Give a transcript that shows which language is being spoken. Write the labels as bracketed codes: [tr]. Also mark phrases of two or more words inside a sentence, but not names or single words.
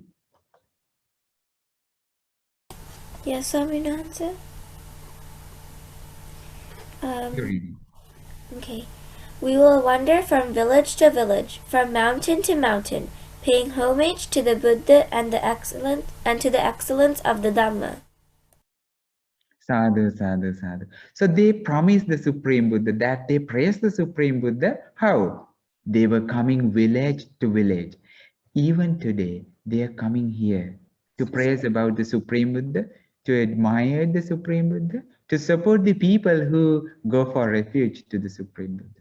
[en] Yes, Swami Nansa. You're reading. Okay. We will wander from village to village, from mountain to mountain, paying homage to the Buddha and to the excellence of the Dhamma. [pi] Sadhu, sadhu, sadhu. [en] So they promised the Supreme Buddha that they praised the Supreme Buddha. How? They were coming village to village. Even today, they are coming here to praise about the Supreme Buddha, to admire the Supreme Buddha, to support the people who go for refuge to the Supreme Buddha.